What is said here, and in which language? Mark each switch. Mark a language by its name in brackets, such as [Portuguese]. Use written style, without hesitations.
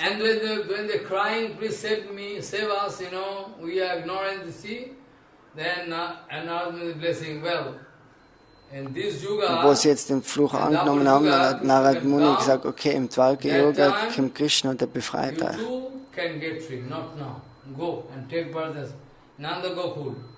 [English] And when they're crying, please save me, save us, we are ignorant the sea, then Narad is blessing, well, in this yuga, [German] wo sie jetzt den Fluch angenommen haben, dann hat Narad Muni gesagt, okay, im Dwarka-Yoga kommt Krishna und der befreit euch. [English] You too can get free, not now. Go and take birth as Nanda Gokul.